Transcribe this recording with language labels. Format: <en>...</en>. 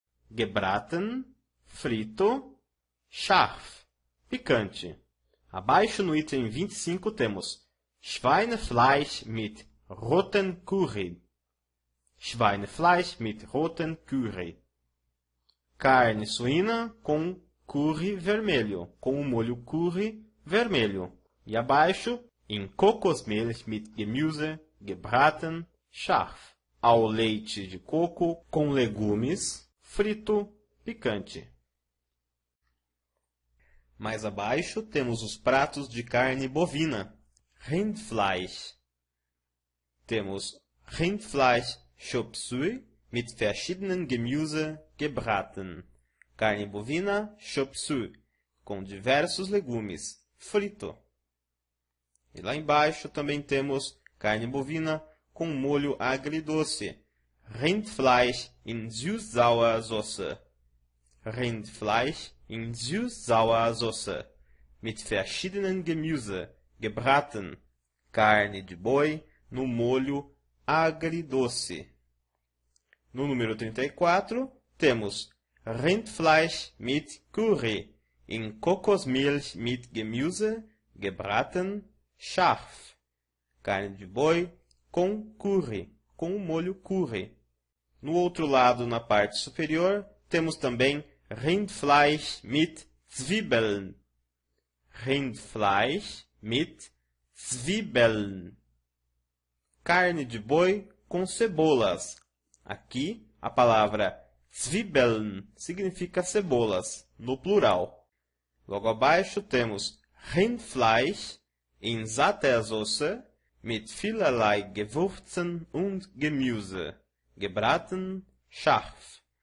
<de>Gebraten, frito. Scharf, picante.</de> <pt>Abaixo no item 25 temos Schweinefleisch mit roten Curry.</pt> <de>Schweinefleisch mit roten Curry.</de> <pt>Carne suína com curry vermelho, com o molho curry vermelho.</pt> <de>E abaixo, in Kokosmilch mit Gemüse, gebraten, scharf.</de> <pt>Ao leite de coco com legumes, frito, picante. Mais abaixo temos os pratos de carne bovina.</pt> <de>Rindfleisch. Temos Rindfleisch Chop Suey mit verschiedenen Gemüse gebraten.</de> <pt>Carne bovina Chop Suey, com diversos legumes, frito. E lá embaixo também temos carne bovina com molho agridoce.</pt> <de>Rindfleisch in Süß-Sauer Soße. Rindfleisch in Süß-Sauer Soße. Mit verschiedenen Gemüse, gebraten.</de> <pt>Carne de boi no molho agridoce. No número 34, temos Rindfleisch mit Curry.</pt> <de>In Kokosmilch mit Gemüse, gebraten, scharf.</de> <pt>Carne de boi com curry, com o molho curry. No outro lado, na parte superior, temos também Rindfleisch mit Zwiebeln.</pt> <de>Rindfleisch mit Zwiebeln.</de> <pt>Carne de boi com cebolas. Aqui, a palavra Zwiebeln significa cebolas, no plural.</pt> <de>Logo abaixo temos Rindfleisch in satter Soße mit vielerlei Gewürzen und Gemüse, gebraten, scharf.</de>